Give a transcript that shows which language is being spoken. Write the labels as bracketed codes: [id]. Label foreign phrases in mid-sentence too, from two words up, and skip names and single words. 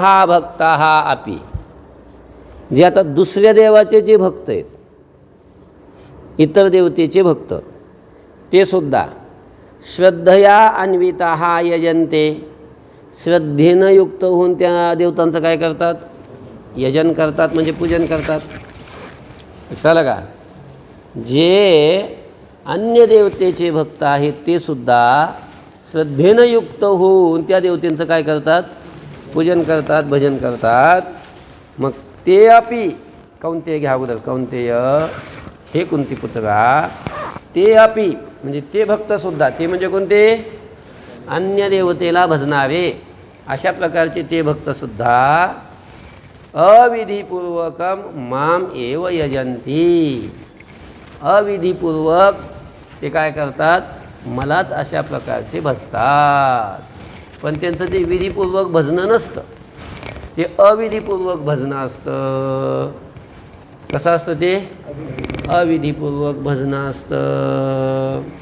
[sa] भक्ताः अपि, [mr] जे आता दुसऱ्या देवाचे जे भक्त आहेत, इतर देवतेचे भक्त, ते सुद्धा [sa] श्रद्धया अन्विताः यजन्ते, [mr] श्रद्धेनं युक्त होऊन त्या देवतांचं काय करतात? यजन करतात, म्हणजे पूजन करतात. लक्षात का? जे अन्य देवतेचे भक्त आहेत ते सुद्धा श्रद्धेनं युक्त होऊन त्या देवतेंचं काय करतात? पूजन करतात, भजन करतात. मग [sa] ते अपि, [mr] कौंतेय घ्या अगोदर, कौंतेय हे कुंतीपुत्रा, [sa] ते अपि [mr] म्हणजे ते भक्तसुद्धा, ते म्हणजे कोणते? अन्य देवतेला भजणारे अशा प्रकारचे ते भक्तसुद्धा [sa] अविधिपूर्वकम माम एव यजंती, [mr] अविधिपूर्वक ते काय करतात? मलाच अशा प्रकारचे भजतात. पण त्यांचं ते विधिपूर्वक भजनं नसतं, ते अविधिपूर्वक भजनं असतं. कसं असतं ते? अविधिपूर्वक भजनं असतं.